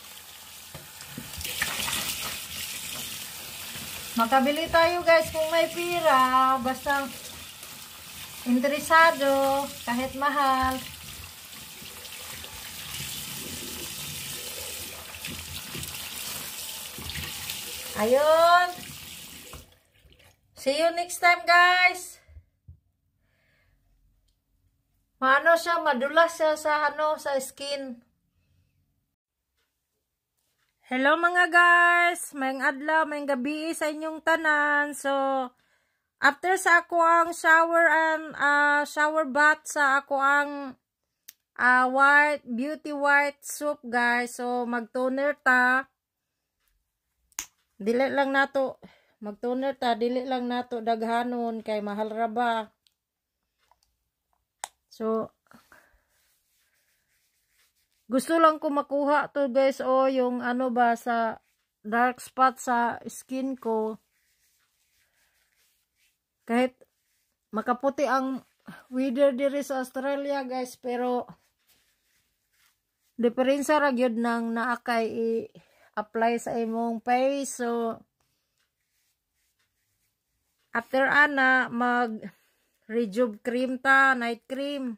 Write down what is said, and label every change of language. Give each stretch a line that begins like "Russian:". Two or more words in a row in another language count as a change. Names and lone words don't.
Filipino: Makabili tayo guys kung may pira. Basta interesado, kahit mahal. Ayun.
English: See you next time guys.
Cebuano: Maano siya, madulas siya sa ano, sa skin. Hello mga guys. Mayang adlaw, mayang gabi sa inyong tanan. So, after sa ako ang
English: shower and shower bath
Cebuano: sa ako ang
English: beauty white soap
Cebuano: guys. So mag-toner ta. Dili lang nato mag-toner ta, dili lang nato daghanon kay mahal ra ba. So gusto lang ko makuha to guys yung ano ba sa
English: dark spot
Cebuano: sa skin ko. Kahit makaputi ang weather diri sa Australia guys, pero diferensya ra gyud nang naakay i-apply sa imong face. So after ana mag
English: rejuve cream
Cebuano: ta,
English: night cream.